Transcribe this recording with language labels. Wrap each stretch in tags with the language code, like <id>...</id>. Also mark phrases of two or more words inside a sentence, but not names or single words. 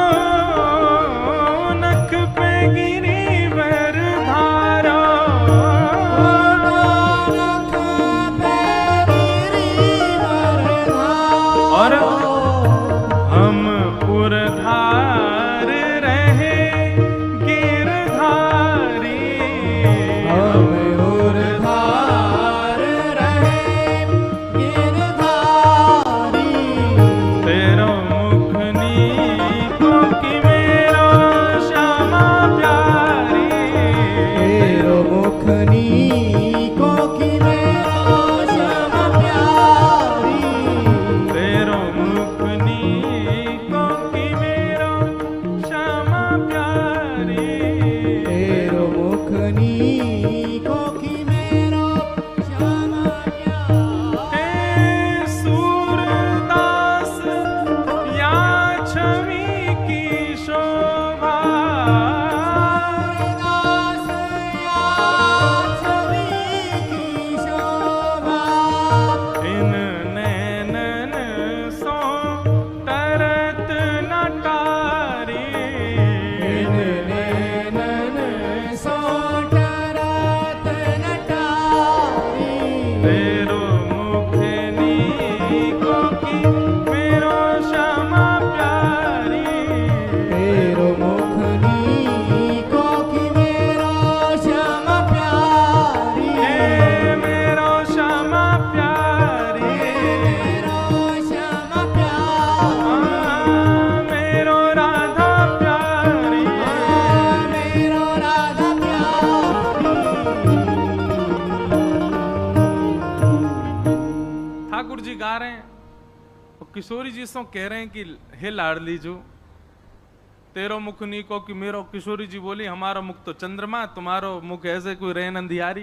<bra>नख पे गिरिवर धारो, और हम उर्धार रहे गिरधारी, हम उर्धार रहे गिरधारी, तेरो मुख नीको कि मेरो श्यामा प्यारी, तेरो मुख नीको कि मेरो श्यामा प्यारी, तेरो मुख नीको कि मेरो श्यामा प्यारी, तेरो मुख नीको कि मेरो श्यामा प्यारी। हे सूरदास या छवि की शोभा, दास या छवि की शोभा, इन नैनन सो तरत न टारी, इन नैनन सो टरत न टारी, तेरो मुख नीको कि मेरो श्यामा प्यारी, तेरो मुख नीको कि मेरो श्यामा प्यारी, हे मेरो श्यामा प्यारी, मेरो श्यामा प्यारी, मेरो राधा प्यारी, मेरो राधा प्यारी।</bra> <hi>ठाकुर जी गा रहे हैं और किशोरी जी सो कह रहे हैं कि</hi> <bra>हे लाडली जो तेरो मुख नीको कि मेरो।</bra> <hi>किशोरी जी बोली हमारा मुख तो चंद्रमा,</hi> <bra>तुम्हारो मुख ऐसे कोई रेन अंधियारी।</bra>